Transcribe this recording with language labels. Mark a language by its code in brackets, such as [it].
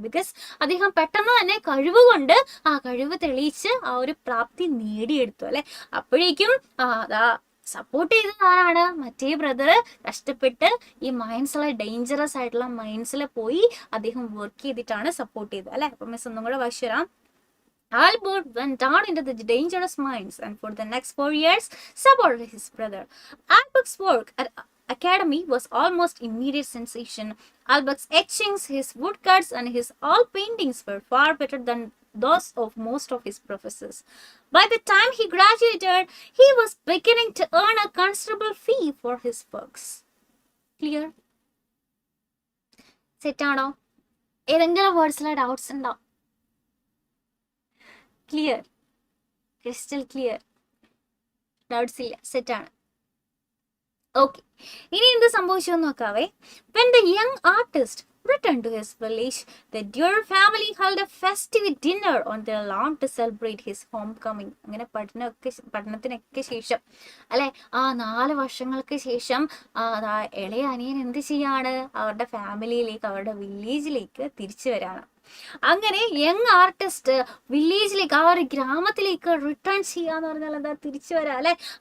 [ml] Because അദ്ദേഹം പെട്ടെന്ന് തന്നെ കഴിവ് കൊണ്ട് കഴിവ് തെളിയിച്ച് ഒരു പ്രാപ്തി നേടിയെടുത്തു അല്ലെ. അപ്പോഴേക്കും സപ്പോർട്ട് ചെയ്തത് ആരാണ്, മറ്റേ ബ്രദർ കഷ്ടപ്പെട്ട് ഈ മൈൻസിലെ ഡേഞ്ചറസ് ആയിട്ടുള്ള മൈൻസിൽ പോയി അദ്ദേഹം വർക്ക് ചെയ്തിട്ടാണ് സപ്പോർട്ട് ചെയ്തത് അല്ലെ. അപ്പൊ മിസ് ഒന്നും കൂടെ വായിച്ചു തരാം. [en] Albert went down into the dangerous mines and for the next 4 years supported his brother. Albert's work at academy was almost immediate sensation. Albert's etchings, his woodcuts and his oil paintings were far better than those of most of his professors. By the time he graduated, he was beginning to earn a considerable fee for his works. Clear? [ml] Set ആണോ? ഏതെങ്കിലും വേർഡ്സിലെ doubts ഉണ്ടോ? Clear, crystal clear, doubts ഇല്ല, സെറ്റാണ്. Okay, ഇനി എന്ത് സംഭവിച്ചു എന്ന് നോക്കാവേ. [en] When the young artist returned to his village, the Durer family held a festive dinner on their lawn to celebrate his homecoming. [ml] അങ്ങനെ പഠനത്തിനൊക്കെ ശേഷം അല്ലെ, 4 വർഷങ്ങൾക്ക് ശേഷം ഇളയ അനിയൻ എന്ത് ചെയ്യാണ്, അവരുടെ ഫാമിലിയിലേക്ക്, അവരുടെ വില്ലേജിലേക്ക് തിരിച്ചു വരാണ്. അങ്ങനെ യങ് ആർട്ടിസ്റ്റ് വില്ലേജിലേക്ക്, ഒരു ഗ്രാമത്തിലേക്ക് റിട്ടേൺ ചെയ്യാന്ന് പറഞ്ഞാൽ എന്താ, തിരിച്ചു വരാ അല്ലെ.